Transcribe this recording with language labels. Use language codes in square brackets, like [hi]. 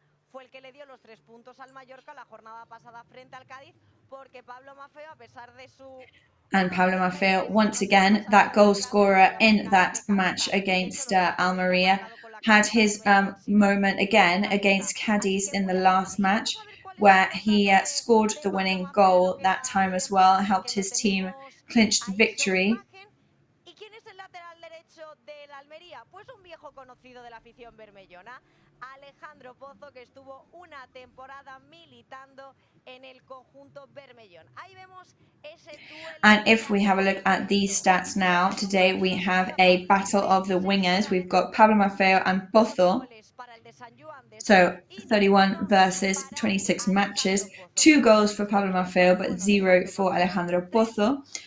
[es] Fue el que le dio los 3 puntos al Mallorca la jornada pasada frente al Cádiz, porque Pablo Maffeo, a pesar de su... [en] And Pablo Maffeo, once again, that goal scorer in that match against Almería, had his moment again against Cadiz in the last match, where he scored the winning goal that time as well, helped his team clinch the victory. [es] ¿Y quién es el lateral derecho del Almería? Pues un viejo conocido de la afición bermellona, Alejandro Pozo, que estuvo una temporada militando en el conjunto bermellón. Ahí vemos ese duelo. [en] And if we have a look at these stats now, today we have a battle of the wingers. We've got Pablo Maffeo and Pozo. So 31 versus 26 matches. 2 goals for Pablo Maffeo, but 0 for Alejandro Pozo.